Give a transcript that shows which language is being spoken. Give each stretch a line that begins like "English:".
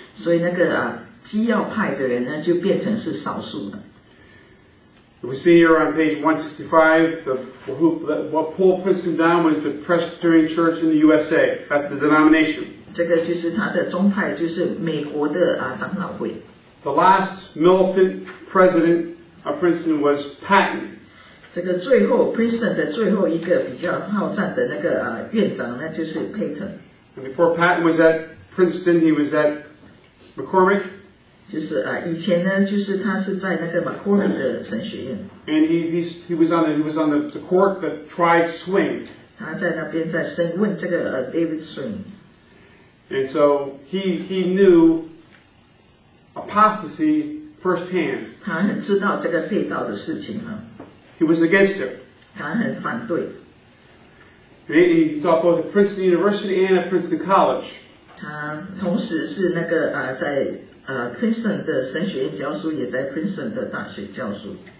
Chinese: 所以那个基要派的人呢，就变成是少数了。
English: We see here on page 165, what pulled Princeton down was the Presbyterian Church in the USA. That's the denomination.
Chinese: 这个就是他的宗派，就是美国的长老会。
English: The last militant president of Princeton was Patton.
Chinese: 这个最后 Princeton 的最后一个比较好战的那个院长呢，就是 Peyton。
English: And before Patton was at Princeton, he was at McCormick.
Chinese: 就是以前呢，就是他是在那个 McCormick 的神学院。
English: And he was on the court that tried swing.
Chinese: 他在那边在审问这个David Swing。
English: And so he knew apostasy firsthand.
Chinese: 他很知道这个背道的事情啊。
English: He was against it.
Chinese: 他很反对。
English: He taught both at Princeton University and at Princeton College.
Chinese: 他同时是那个在Princeton 的神学院教书，也在 Princeton 的大学教书。